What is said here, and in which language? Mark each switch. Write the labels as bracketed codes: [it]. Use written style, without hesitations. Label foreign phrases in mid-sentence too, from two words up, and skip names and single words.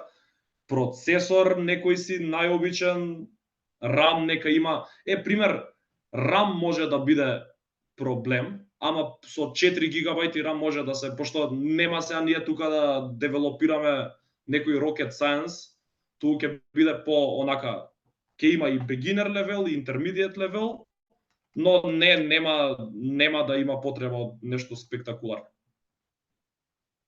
[mk] Процесор, некој си најобичен, RAM нека има. Пример, RAM може да биде проблем, ама со 4 гигабајти RAM може да се, пошто нема сега ние тука да девелопираме некој [en] rocket science, [mk] туку ќе биде по онака, ќе има и [en] beginner level [mk] и [en] intermediate level, [mk] но нема да има потреба од нешто спектакуларно.